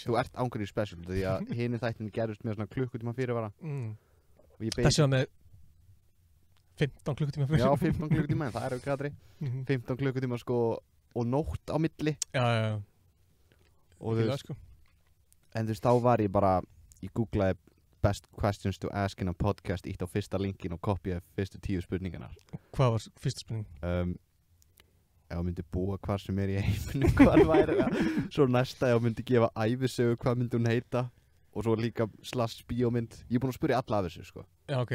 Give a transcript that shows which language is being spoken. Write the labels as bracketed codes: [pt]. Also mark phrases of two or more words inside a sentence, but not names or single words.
[is] Þú ert ángurinn special, því að hinu þættinni gerðust með svona klukkutíma fyrirvara. Þessi var með 15 klukkutíma fyrirvara. Já, 15 klukkutíma, en það er auðvitað aðri. 15 klukkutíma, sko, og nótt á milli. Já. Og þú veist, en þú veist, þá var ég bara, ég googlaði [en] best questions to ask in a podcast, [is] ítt á fyrsta linkin og kopjaði fyrstu 10 spurningarnar. Hvað var fyrsta spurning? Ef ég myndi búa hvar sem er í heiminum, hvað væri það? Svo næsta, ef ég myndi gefa ævisögu, hvað myndi hún heita? Og svo líka /bíómynd. Ég er búinn að spyrja alla af þessu, sko. Já, ok.